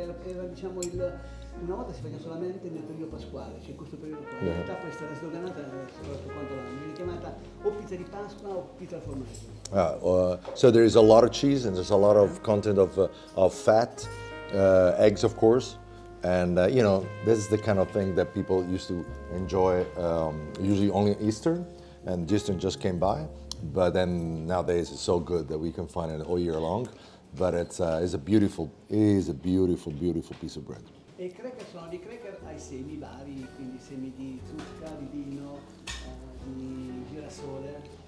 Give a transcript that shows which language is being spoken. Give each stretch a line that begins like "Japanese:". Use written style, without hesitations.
Italian: Era diciamo una volta si faceva solamente nel periodo pasquale, cioè in questo periodo qua. In realtà poi è stata sdoganata per quanto l'anno. Viene chiamata o pizza di Pasqua o pizza al formaggio.
English: So there is a lot of cheese and there's a lot of content of fat, eggs of course, and you know, this is the kind of thing that people used to enjoy usually only Easter, and Easter just came by, but then nowadays it's so good that we can find it all year long. But it's a beautiful piece of bread.
Italian: E i cracker sono dei cracker ai semi vari, quindi semi di zucca, di vino, di girasole.